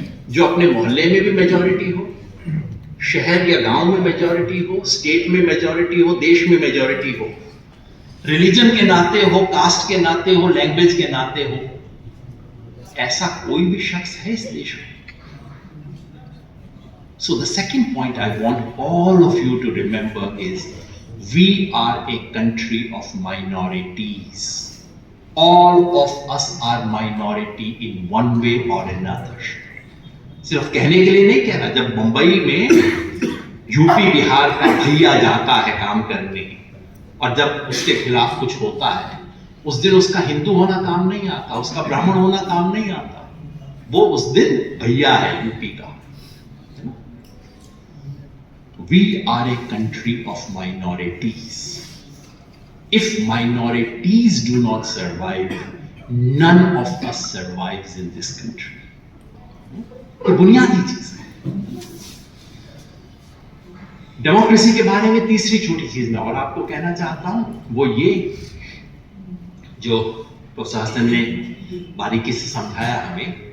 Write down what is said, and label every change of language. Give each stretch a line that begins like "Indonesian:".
Hindi: जो अपने मोहल्ले में भी मेजॉरिटी हो, शहर या गांव में मेजॉरिटी हो, स्टेट में मेजॉरिटी हो, देश में मेजॉरिटी हो, रिलीजन के नाते हो, कास्ट के नाते हो, लैंग्वेज के नाते हो। ऐसा कोई भी शख्स है इस देश में?
English: So the second point I want all of you to remember is we are a country of minorities. All of us are minority in one way or another.
Hindi: सिर्फ कहने के लिए नहीं कह रहा, जब मुंबई में यूपी बिहार का भैया जाता है काम करने और जब उसके खिलाफ कुछ होता है, उस दिन उसका हिंदू होना काम नहीं आता, उसका ब्राह्मण होना काम नहीं आता, वो उस दिन भैया है यूपी का।
English: We are a country of minorities. If minorities do not survive, none of us survives in this country.
Hindi: ये बुनियादी चीज है। डेमोक्रेसी के बारे में तीसरी छोटी चीज मैं और आपको कहना चाहता हूं, वो ये जो प्रोफेसर हसन ने बारीकी से समझाया हमें।